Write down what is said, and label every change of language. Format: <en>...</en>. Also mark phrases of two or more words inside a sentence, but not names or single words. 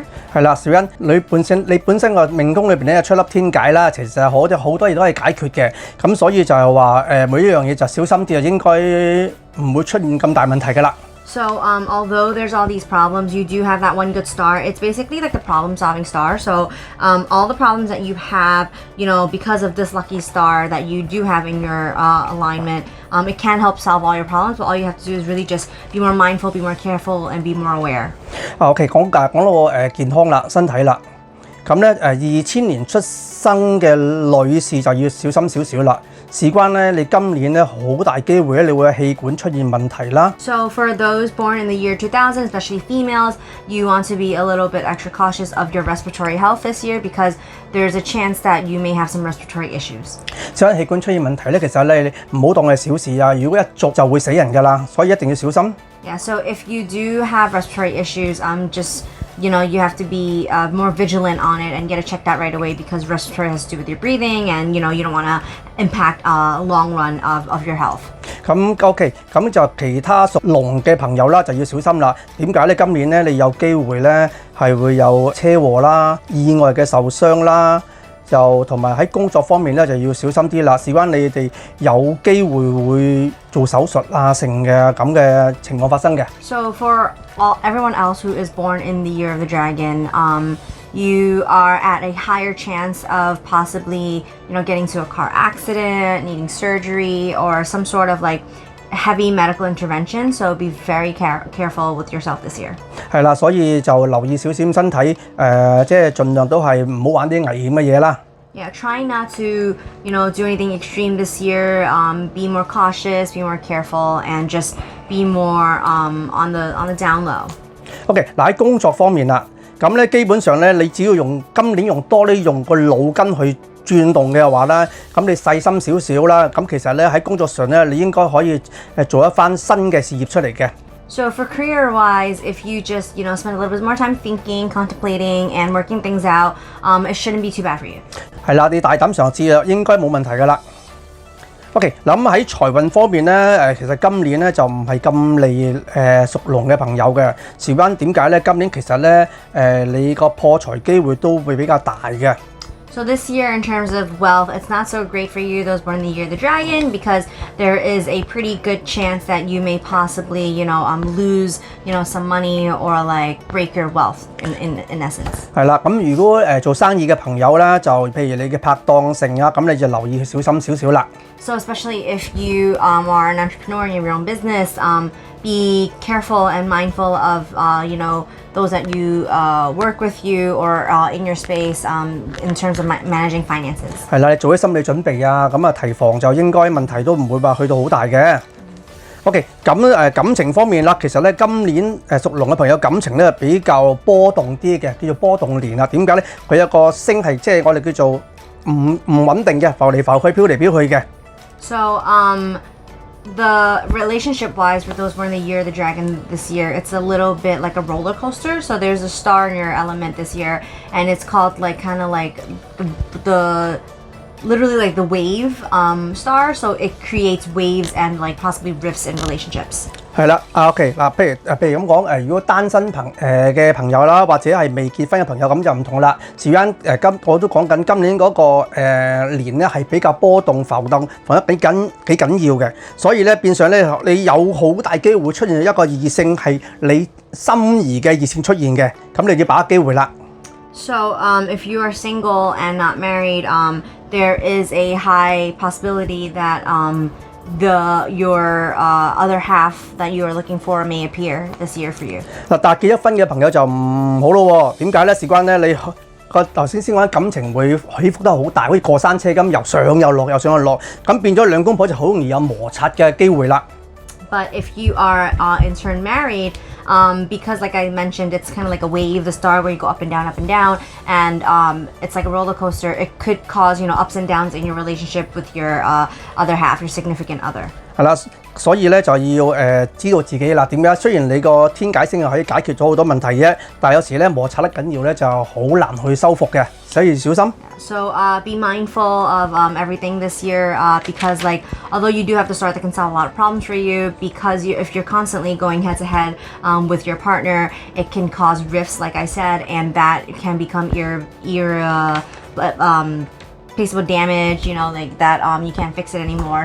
<yue>係啦，小欣，你本身個命宮裏邊咧出粒天解啦，其實好多嘢都可以解決嘅，咁所以就係話每一樣嘢就小心啲，就應該唔會出現咁大問題㗎啦。</yue> <en>So although there's all these problems, you do have that one good star. It's basically like the problem-solving star. So all the problems that you have, because of this lucky star that you do have in your alignment, it can help solve all your problems. But all you have to do is really just be more mindful, be more careful, and be more aware.</en> <yue>OK， 講到健康啦，身體啦。咁咧2000年出生嘅女士就要小心少少啦。事關咧，你今年咧好大機會咧，你會有氣管出現問題啦。</yue> <en>So for those born in the year 2000, especially females, you want to be a little bit extra cautious of your respiratory health this year because there's a chance that you may have some respiratory issues.</en> <yue>所以氣管出現問題咧，其實咧你唔好當係小事啊！如果一續就會死人㗎啦，所以一定要小心。</yue> <en>Yeah, so if you do have respiratory issues, you have to be more vigilant on it and get it checked out right away because respiratory has to do with your breathing and, you don't want to impact long run of your health.</en> <yue>咁 OK， 咁就其他屬龍嘅朋友啦，就要小心啦。點解咧？今年咧你有機會咧係會有車禍啦、意外嘅受傷啦。就同埋喺工作方面咧就要小心啲啦，事關你哋有機會會做手術啊，成嘅咁嘅情況發生嘅。</yue> <en>So for everyone else who is born in the year of the dragon, you are at a higher chance of possibly, getting into a car accident, needing surgery, or some sort of like heavy medical intervention, so be very careful with yourself this year.</en> <yue>係啦，所以就留意小心身體，即係盡量都係唔好玩啲危險嘅嘢啦。</yue> <en>Yeah, try not to, do anything extreme this year. Be more cautious, be more careful, and just be more on the down low.</en> <yue>OK， 嗱喺工作方面啦，咁咧基本上咧，你只要今年用多啲用個腦筋去轉動嘅話咧，咁你細心少少啦，咁其實咧喺工作上咧，你應該可以做一番新嘅事業出嚟嘅。</yue> <en>So for career-wise, if you just, spend a little bit more time thinking, contemplating, and working things out, it shouldn't be too bad for you.</en> <yue>係啦，你大膽嘗試啦，應該冇問題㗎啦。OK， 嗱咁喺財運方面咧，其實今年咧就唔係咁利屬龍嘅朋友嘅。事關點解咧？今年其實咧你個破財機會都會比較大嘅。</yue> <en>So this year, in terms of wealth, it's not so great for you, those born in the year of the dragon, because there is a pretty good chance that you may possibly, lose, some money or like break your wealth in essence.</en> <yue>係啦，咁如果做生意嘅朋友咧，就譬如你嘅拍檔性啊，咁你就留意小心少少啦。</yue> <en>So especially if you are an entrepreneur and you have your own business, be careful and mindful of, those that you work with you or in your space in terms of managing finances.</en> <yue>係啦，你做啲心理準備啊，咁啊提防就應該問題都唔會話去到好大嘅。OK， 咁感情方面啦，其實咧今年屬龍嘅朋友感情咧比較波動啲嘅，叫做波動年啦。點解咧？佢有個星係即係我哋叫做唔穩定嘅，浮嚟浮去，飄嚟飄去嘅。</yue> <en>So the relationship-wise with those born in the year of the dragon this year, it's a little bit like a roller coaster. So there's a star in your element this year, and it's called like kind of like the literally like the wave star. So it creates waves and like possibly rifts in relationships.</en> <yue>係啦，OK 嗱，譬如咁講，如果單身嘅朋友啦，或者係未結婚嘅朋友咁就唔同啦。事關我都講緊今年嗰個年咧係比較波動浮得幾緊要嘅，所以咧變相咧你有好大機會出現一個異性係你心儀嘅異性出現嘅，咁你要把握機會啦。</yue> <en>So if you are single and not married, there is a high possibility that your other half that you are looking for may appear this year for you.</en> <yue>嗱，但係結咗婚嘅朋友就唔好咯喎，點解咧？事關咧你個頭先講感情會起伏得好大，好似過山車咁，又上又落，又上又落，咁變咗兩公婆就好容易有摩擦嘅機會啦。</yue> <en>But if you are in turn married, because like I mentioned, it's kind of like a wave, the star where you go up and down, and it's like a roller coaster. It could cause, ups and downs in your relationship with your other half, your significant other.</en> <yue>係啦，所以咧就要知道自己啦。點解？雖然你個天解星可以解決咗好多問題啫，但係有時咧摩擦得緊要咧就好難去修復嘅，所以小心。</yue> <en>So be mindful of everything this year because like although you do have the star that can solve a lot of problems for you, because if you're constantly going head to head with your partner, it can cause rifts, like I said, and that can become irreplaceable damage, you know, like that you can't fix it anymore.</en>